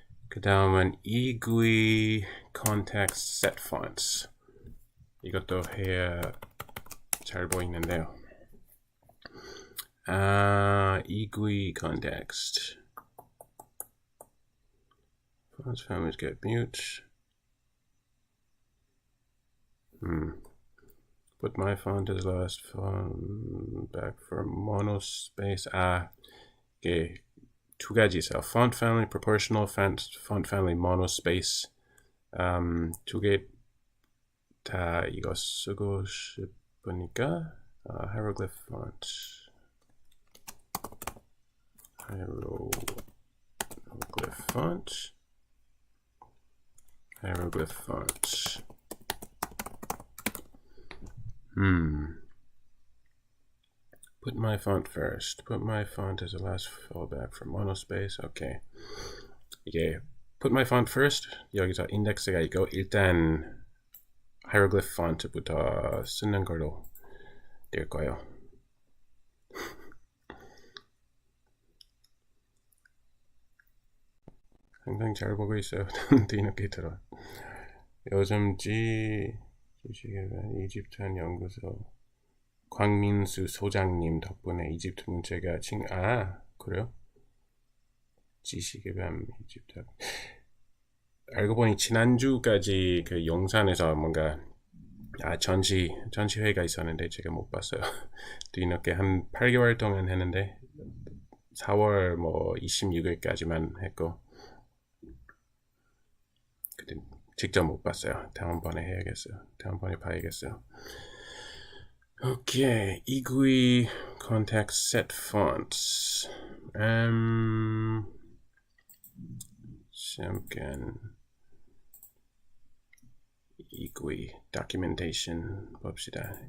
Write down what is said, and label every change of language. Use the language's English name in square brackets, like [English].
[Korean] 그 다음은 [English] eGUI context set fonts. [Korean] 이것도 해야 잘 보이는데요. [English] eGUI context. Fonts families get mute. Put my font as last font back for monospace. [Korean] 이게 두 가지 있어요. font family, proportional, font family, monospace. 두 개 다 이거 쓰고 싶으니까 hieroglyph font. [English] Hieroglyph font. Hieroglyph font. Put my font first. Put my font as a last fallback for monospace. Okay. [Korean] 이게 [English] put my font first. [Korean] 여기서 인덱스가 있고 일단 hieroglyph font부터 쓰는 걸로 될 거예요. 항상 잘 보고 있어요. 뒤늦게 들어. 요즘 이집트한 연구소 광민수 소장님 덕분에 이집트 문제가 그래요? 지식의 밤 이집트. 알고 보니 지난주까지 그 용산에서 뭔가 전시회가 있었는데 제가 못 봤어요. 뒤늦게 한 8개월 동안 했는데 4월 26일까지만 했고 그때 직접 못 봤어요. 다음번에 해야겠어요. 다음번에 봐야겠어요. [English] 오케이, 이구이 context set fonts. [Korean] 잠깐 이구이 documentation 봅시다.